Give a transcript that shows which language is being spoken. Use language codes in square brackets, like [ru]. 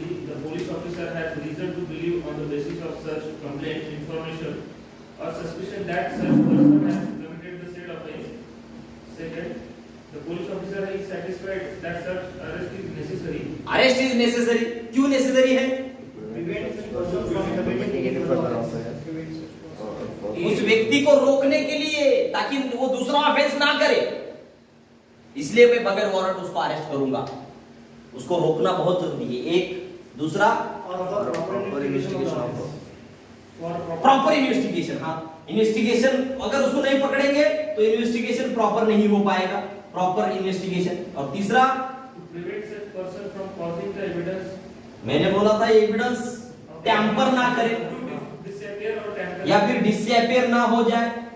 [en] The police officer has reason to believe on the basis of such complaint, information or suspicion that such person has committed the said offence. Second, the police officer is satisfied that such arrest is necessary. Arrest is necessary. [hi] क्यों necessary है? [en] Prevent such person from committing any further offense. [hi] उस व्यक्ति को रोकने के लिए, ताकि वो दूसरा ऑफेंस ना करे, इसलिए मैं बगैर वारंट उसको अरेस्ट करूंगा. उसको रोकना बहुत जरूरी है. एक. दूसरा, [en] और proper investigation of proper investigation. [hi] हाँ, इन्वेस्टिगेशन अगर उसको नहीं पकड़ेंगे तो इन्वेस्टिगेशन प्रॉपर नहीं हो पाएगा. [en] Proper investigation. [hi] और तीसरा, [en] To prevent such person from causing the evidence [hi] मैंने बोला था एविडेंस टैंपर ना करे, [en] to disappear or tamper. [hi] या फिर डिसअपियर ना हो जाए.